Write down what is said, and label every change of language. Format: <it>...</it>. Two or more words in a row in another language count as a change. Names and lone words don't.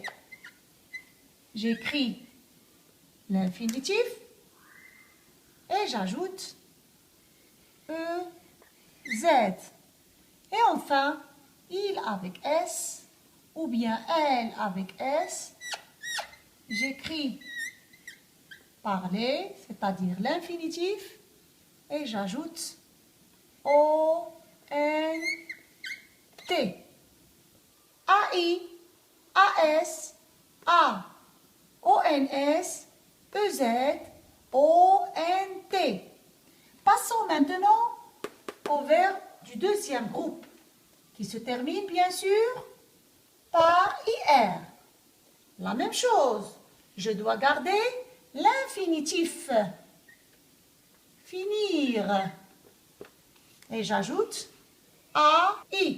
<fr>J'écris l'infinitif et j'ajoute EZ. Et enfin, il avec S ou bien elle avec S, j'écris parler, c'est-à-dire l'infinitif, et j'ajoute O-N-T. A-I, A-S, A, O-N-S, E-Z, O-N-T. Passons maintenant au verbe du deuxième groupe, qui se termine bien sûr par IR. La même chose, je dois garder l'infinitif. Finir. Et j'ajoute AI.</fr>